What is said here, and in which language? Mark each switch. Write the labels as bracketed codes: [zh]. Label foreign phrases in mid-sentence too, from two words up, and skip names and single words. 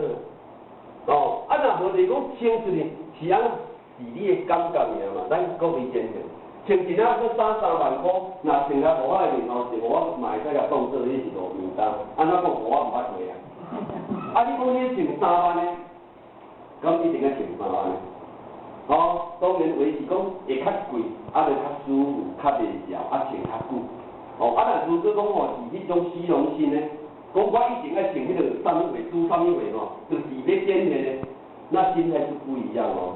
[nan] 若无是讲请出去，是安是你的感觉尔嘛，咱各位先生。穿一领去3万块，若穿甲互我的面头前，我嘛会使甲当做你是路面单，安怎讲互我毋捌会啊？你讲你穿3万的，咁一定要穿3万的。当然话是讲会较贵，就较舒服，较袂潮，穿较久。若如果讲是迄种虚荣心呢，讲我一定要穿迄个啥物货，拄啥物货就是要见面的，那心态是不一样哦。